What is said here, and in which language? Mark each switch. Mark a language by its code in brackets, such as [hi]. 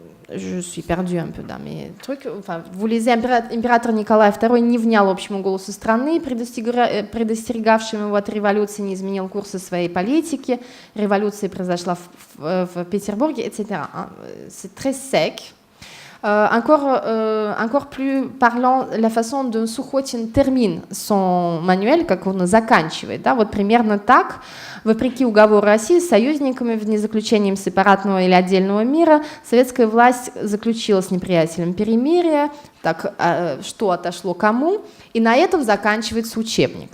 [fr] Je suis perdue un peu dans mes trucs. Enfin, vous lisez, [ru] император Николай II не внял общему голосу страны, предостерегавшим его от революции, не изменил курса своей политики. Революция произошла в Петербурге, [fr] etc. C'est très sec. Encore plus parlant, la façon dont Сухотин термин son manuel, [ru] как он заканчивает, да, вот примерно так. Вопреки уговору России с союзниками в незаключением сепаратного или отдельного мира советская власть заключила с неприятелем перемирие, так, что отошло кому, и на этом заканчивается учебник.